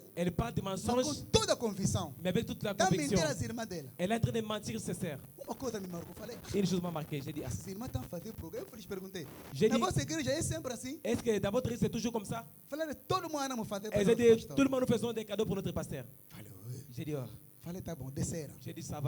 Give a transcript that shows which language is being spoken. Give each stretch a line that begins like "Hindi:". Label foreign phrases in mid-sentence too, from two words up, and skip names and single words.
French: Elle parle de
Portuguese: mas
French: mensonges,
Portuguese: com toda a convicção.
French: mais avec toute la
Portuguese: Está
French: conviction.
Portuguese: mentindo as irmãs dela.
French: Elle est en train de mentir ses sœurs. Une chose m'a marqué, j'ai dit, j'ai dit, est-ce que dans votre église c'est toujours comme ça? Et j'ai dit, tout le monde nous faisons des cadeaux pour notre pasteur. J'ai dit, oh. J'ai dit, ça va.